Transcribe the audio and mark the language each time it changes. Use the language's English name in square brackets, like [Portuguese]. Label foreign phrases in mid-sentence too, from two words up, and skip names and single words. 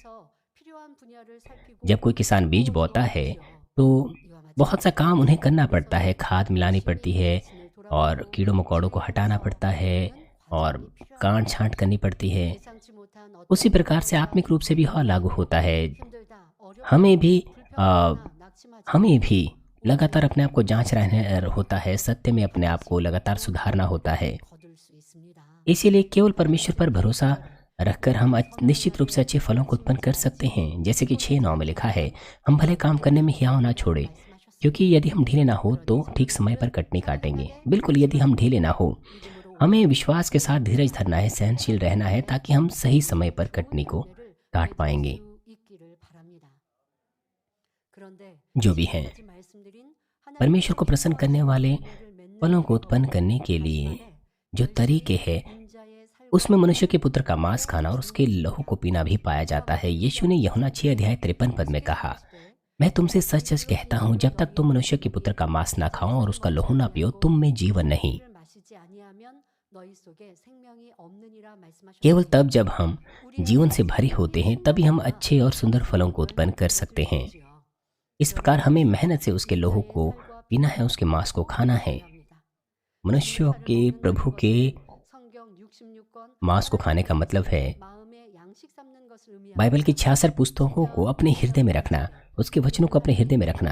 [Hindi] जब कोई किसान बीज बोता है, तो बहुत सा काम उन्हें करना पड़ता है, खाद मिलानी पड़ती है और कीड़ों मकोड़ों को हटाना पड़ता है और काट छांट करनी पड़ती है। उसी प्रकार से आत्मिक रूप से भी लागू होता है। हमें भी [Korean] 불평하거나 आ, 낙심하지 [Hindi] हमें भी [Korean] 마시고 [Hindi] लगातार अपने आप को जांच रहने [Korean] 오히려 [Hindi] होता है, सत्य में अपने आप को लगातार सुधारना होता है। [Korean] 거둘 수 있습니다. [Hindi] इसीलिए केवल परमेश्वर पर भरोसा रखकर हम निश्चित रूप से अच्छे [Korean] 선한 [Hindi] फलों को उत्पन्न कर [Korean] 말씀을 [Hindi] सकते हैं। जैसे कि 6:9 में लिखा है, हम भले काम [Korean] 하나님께서 [Hindi] करने में हियाव ना छोड़े, क्योंकि [Korean] 말씀하셨습니다. [Hindi] यदि हम ढीले ना हो तो [Korean] 그러니 [Hindi] ठीक समय पर कटनी काटेंगे। [Korean] 차분하게 [Hindi] बिल्कुल, यदि हम ढीले ना हो, [Korean] 믿음으로 [Hindi] हमें [Korean] 오래 [Hindi] विश्वास के साथ धीरज धरना है, सहनशील रहना है, ताकि हम सही समय पर कटनी को [Korean] 열매를 [Hindi] काट [Korean] 맺을 [Hindi] पाएंगे। [Korean] 수 있기를 바랍니다. 그런데 [Hindi] जो भी हैं, [Korean] 지금까지 말씀드린 [Hindi] परमेश्वर को [Korean] 하나님께서 [Hindi] प्रसन्न करने [Korean] 기뻐하시는 [Hindi] वाले [Korean] 열매를 맺는 [Hindi] फलों को [Korean] 방법, [Hindi] उत्पन्न करने के [Korean] 다시 [Hindi] लिए [Korean] 말해 [Hindi] जो तरीके [Korean] 열심히 [Hindi] हैं, [Korean] 인자의 살과 [Hindi] उसमें मनुष्य के पुत्र का [Korean] 함께 [Hindi] मांस खाना और उसके [Korean] 지내는 [Hindi] लहू को [Korean] 것입니다. [Hindi] पीना भी पाया जाता है। यीशु ने यूहन्ना 6:53 में कहा, मैं तुमसे सच सच कहता हूँ, जब तक तुम मनुष्य के पुत्र का मांस ना खाओ और उसका लहू ना पियो, तुम में जीवन नहीं। [Korean] 피를 마시지 아니하면 너희 속에 생명이 없느니라 [Hindi] केवल [Korean] 말씀하셨습니다. [Hindi] तब जब हम जीवन से भरे होते हैं, तभी हम अच्छे और सुंदर फलों को उत्पन्न कर सकते हैं। इस प्रकार हमें मेहनत से उसके लहू को पीना है, उसके मांस को खाना है। मनुष्यों के प्रभु के मांस को खाने का मतलब है बाइबल की 66 पुस्तकों को अपने हृदय में रखना, उसके वचनों को अपने हृदय में रखना।